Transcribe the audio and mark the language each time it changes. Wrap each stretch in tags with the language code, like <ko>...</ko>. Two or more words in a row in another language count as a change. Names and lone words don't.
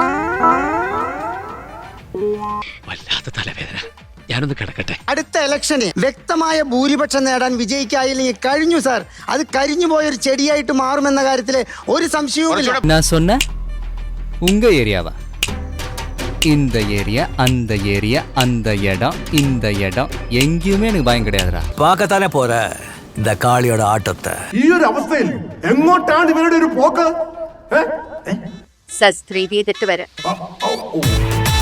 <ml>വല്ലാത്ത തലവേദന, ഞാനൊന്ന് കിടക്കട്ടെ. അടുത്ത ഇലക്ഷന് വ്യക്തമായ ഭൂരിപക്ഷം നേടാൻ വിജയിക്കായില്ലെങ്കിൽ കഴിഞ്ഞു സാർ. അത് കരിഞ്ഞു പോയൊരു ചെടിയായിട്ട് മാറുമെന്ന കാര്യത്തില് ഒരു സംശയവും.</ml> <ta>உங்க ஏரியாவா இந்த ஏரியா அந்த ஏரியா அந்த இடம் இந்த இடம் எங்கேயுமே எனக்கு பயம் கிடையாதுடா. பார்க்கத்தானே போற இந்த காளியோட ஆட்டத்தை.</ta> <ml>ഈ ഒരു അവസ്ഥയിൽ എങ്ങോട്ടാണ് ഇവരുടെ ഒരു പോക്ക്? സസ്ത്രീ ചെയ്തിട്ട് വരാം.</ml>